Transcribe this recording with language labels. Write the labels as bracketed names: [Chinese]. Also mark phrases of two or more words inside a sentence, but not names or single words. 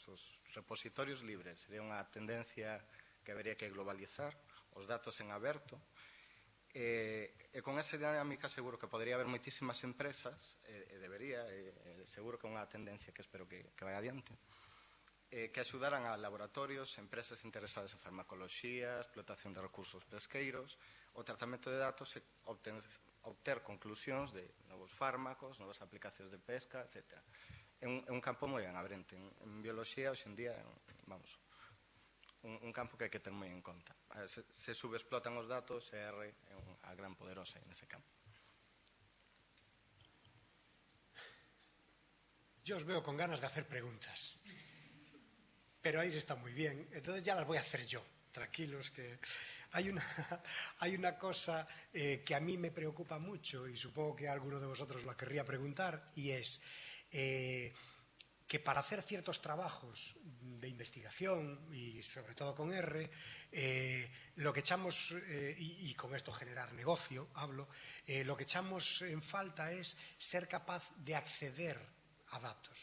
[Galician] Os repositorios libres sería unha tendencia que habería que globalizar, os datos en aberto, e con esa dinámica seguro que podría haber moitísimas empresas, e debería, seguro que é unha tendencia que espero que vai adiante, que axudaran a laboratorios, empresas interesadas en farmacoloxía, explotación de recursos pesqueiros, o tratamento de datos e obter conclusións de novos fármacos, novas aplicacións de pesca, etc. É un campo moi en abrente. En bioloxía, hoxe en día, vamos, un campo que hai que ter moi en conta. Se subexplotan os datos, R é unha gran poderosa nese campo. [Spanish] Yo os veo con ganas de hacer preguntas, pero ahí se está muy bien, entonces ya las voy a hacer yo, tranquilos, que hay una cosa que a mí me preocupa mucho, y supongo que alguno de vosotros la querría preguntar, y es que para hacer ciertos trabajos de investigación, y sobre todo con R, lo que echamos, y con esto generar negocio, lo que echamos en falta es ser capaz de acceder a datos.